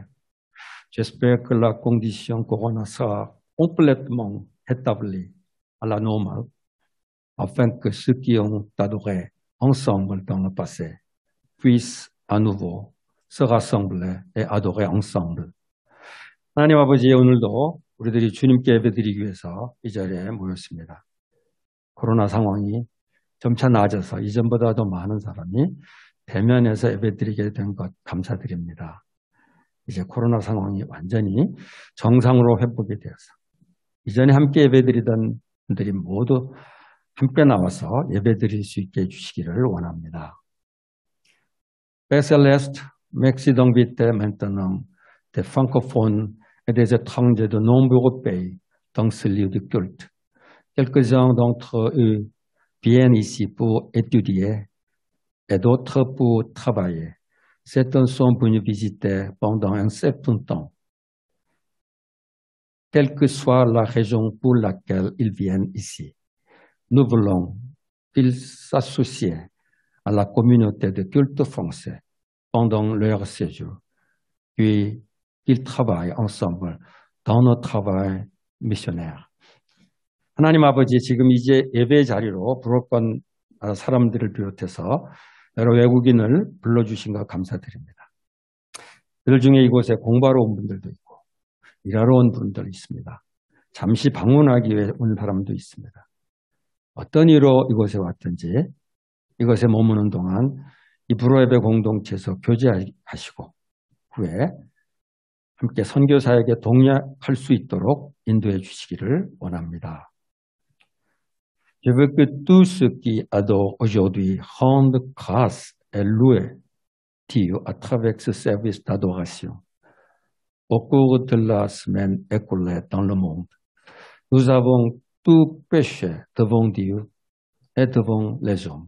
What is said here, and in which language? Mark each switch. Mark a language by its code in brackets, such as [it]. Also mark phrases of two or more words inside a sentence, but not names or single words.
[fr] J'espère que la condition Corona sera complètement établie à la normale, afin que ceux qui ont adoré ensemble dans le passé puissent à nouveau se rassembler et adorer ensemble. [ko] 하나님 아버지, 오늘도 우리들이 주님께 예배드리기 위해서 이 자리에 모였습니다. 코로나 상황이 점차 나아져서 이전보다도 많은 사람이 대면에서 예배드리게 된 것 감사드립니다. 이제 코로나 상황이 완전히 정상으로 회복이 되어서 이전에 함께 예배드리던 분들이 모두 함께 나와서 예배드릴 수 있게 해주시기를 원합니다. [fr] Père Céleste, merci d'inviter maintenant des francophones et des étrangers de nombreux pays dans ce lieu de culte. Quelques-uns d'entre eux viennent ici pour étudier et d'autres pour travailler. Certains sont venus visiter pendant un certain temps. Quelle que soit la raison pour laquelle ils viennent ici, nous voulons qu'ils s'associent à la communauté de culte français pendant leur séjour, puis qu'ils travaillent ensemble dans notre travail missionnaire. [ko] 하나님 아버지, 지금 이제 예배 자리로 부록한 사람들을 비롯해서 여러 외국인을 불러주신 것 감사드립니다. 그들 중에 이곳에 공부하러 온 분들도 있고 일하러 온 분들도 있습니다. 잠시 방문하기 위해 온 사람도 있습니다. 어떤 이유로 이곳에 왔든지 이곳에 머무는 동안 이 불후예배 공동체에서 교제하시고 후에 함께 선교사에게 동역할 수 있도록 인도해 주시기를 원합니다. [fr] Je veux que tous ceux qui adorent aujourd'hui rendent grâce et louent Dieu à travers ce service d'adoration. Au cours de la semaine écoulée dans le monde, nous avons tout péché devant Dieu et devant les hommes.